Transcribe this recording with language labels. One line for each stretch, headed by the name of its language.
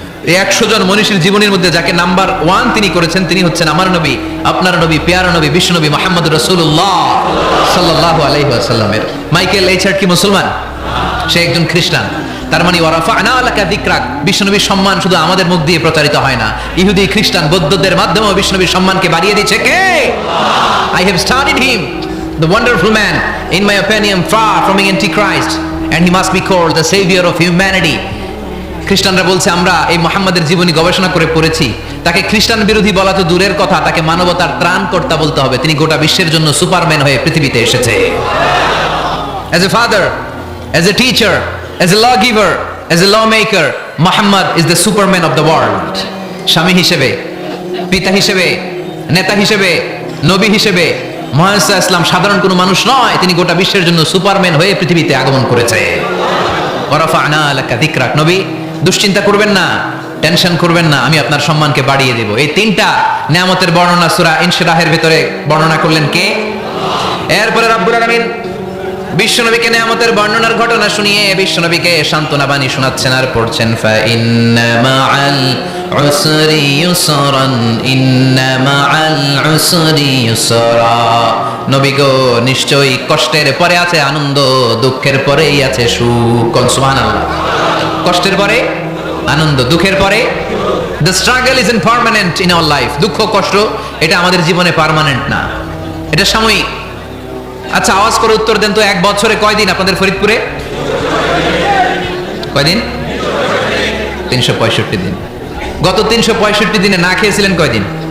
Bangla: এই 100 জন মনীষীর জীবনীর মধ্যে যাকে নাম্বার 1 তিনি করেছেন, তিনি হচ্ছেন আমার নবী, আপনার নবী, পেয়ারা নবী, বিশ্বনবী মুহাম্মদ রাসূলুল্লাহ সাল্লাল্লাহু আলাইহি ওয়াসাল্লামের। মাইকেল এইচ হার্ট কি মুসলমান? সে একজন খ্রিস্টান। তার মানে
Arabic: ওয়ারাফা'না লাকা যিকরাক,
Bangla: বিশ্বনবীর সম্মান শুধু আমাদের মুখ দিয়ে প্রচারিত হয় না, ইহুদি, খ্রিস্টান, বৌদ্ধদের মাধ্যমেও বিশ্বনবীর সম্মানকে বাড়িয়ে দিয়েছে কে?
English: I have studied him, the wonderful man, in my opinion far from being antichrist, and he must be called the savior of humanity.
Bangla: খ্রিস্টানরা বলছে আমরা এই মুহাম্মাদের জীবনী গবেষণা করে পড়েছি, তাকে খ্রিস্টান বিরোধী বলা তো দূরের কথা, তাকে মানবতার ত্রাণকর্তা বলতে হবে। তিনি গোটা বিশ্বের জন্য সুপারম্যান হয়ে পৃথিবীতে এসেছে।
English: As a father, as a teacher, as a lawgiver, as a lawmaker, Muhammad is the superman of the world.
Bangla: স্বামী হিসেবে, পিতা হিসেবে, নেতা হিসেবে, নবী হিসেবে মুহাম্মদ সাল্লাল্লাহু আলাইহি ওয়াসাল্লাম সাধারণ কোনো মানুষ নয়, তিনি গোটা বিশ্বের জন্য সুপারম্যান হয়ে পৃথিবীতে আগমন করেছে।
Arabic: ওয়ারাফা'না লাকা যিকরাক।
Bangla: নবী, দুশ্চিন্তা করবেন না, টেনশন করবেন না, আমি আপনার সম্মানকে বাড়িয়ে দেব। এই তিনটা নিয়ামতের বর্ণনা সূরা ইনশিরাহের ভিতরে বর্ণনা করলেন কে? এরপরে রব্বুল আলামিন বিশ্বনবীকে নিয়ামতের বর্ণনার ঘটনা শুনিয়ে বিশ্বনবীকে সান্ত্বনা বাণী শোনাচ্ছেন আর পড়ছেন,
Arabic: ফা ইন্না মাআল উসরি ইউসরান ইন্না মাআল উসরি ইউসরা।
Bangla: নবী গো, নিশ্চয়ই কষ্টের পরে আছে আনন্দ, দুঃখের পরেই আছে সুখ। সুবহানাল্লাহ। কষ্টের পরে আনন্দ, দুঃখের পরে।
English: The struggle isn't permanent in our life.
Bangla: দুঃখ কষ্ট এটা আমাদের জীবনে পার্মানেন্ট না, এটা সাময়িক। আচ্ছা, আওয়াজ করে উত্তর দেন তো, এক বছরে কয়দিন আপনাদের ফরিদপুরে? কয়দিন? 365 দিন। গত 365 দিনে না খেয়েছিলেন কয়দিন?